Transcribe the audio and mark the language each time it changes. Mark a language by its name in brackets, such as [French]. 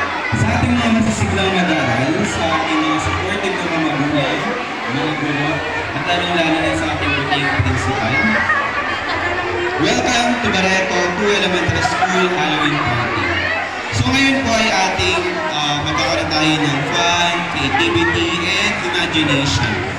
[Filipino] Sa ating mga masisiglang mag-aaral, sa ating mga supportive na mga magulang, mga guro, at lalong-lalo na sa ating buting principal. [English] Welcome to Barreto 2 Elementary School Halloween Party. [Filipino] So ngayon po ay ating magkakaroon tayo ng [English] fun, creativity, and imagination.